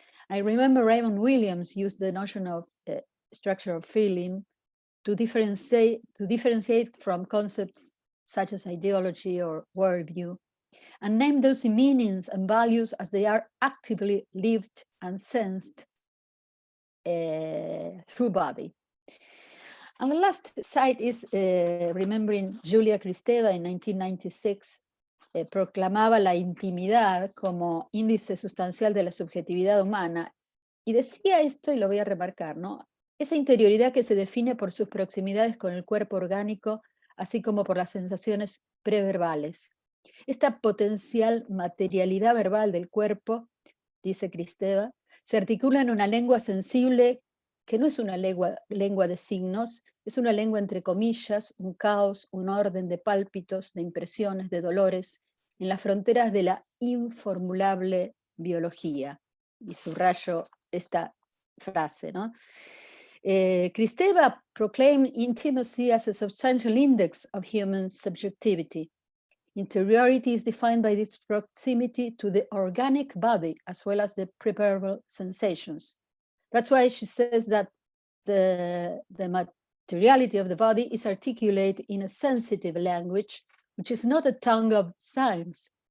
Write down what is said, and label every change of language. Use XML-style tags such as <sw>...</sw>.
<en>I remember Raymond Williams used the notion of structure of feeling to differentiate from concepts such as ideology or worldview, and name those meanings and values as they are actively lived and sensed through body. And the last side is remembering Julia Kristeva in 1996</en> <es>proclamaba la intimidad como índice sustancial de la subjetividad humana y decía esto, y lo voy a remarcar, ¿no? Esa interioridad que se define por sus proximidades con el cuerpo orgánico, así como por las sensaciones preverbales. Esta potencial materialidad verbal del cuerpo, dice Kristeva, se articula en una lengua sensible que no es una lengua de signos, es una lengua entre comillas, un caos, un orden de pálpitos, de impresiones, de dolores, en las fronteras de la informulable biología. Y subrayo esta frase, ¿no?</es> <en>Kristeva proclaimed intimacy as a substantial index of human subjectivity. Interiority is defined by its proximity to the organic body as well as the preparable sensations. That's why she says that the materiality of the body is articulated in a sensitive language, which is not a tongue of signs.</en>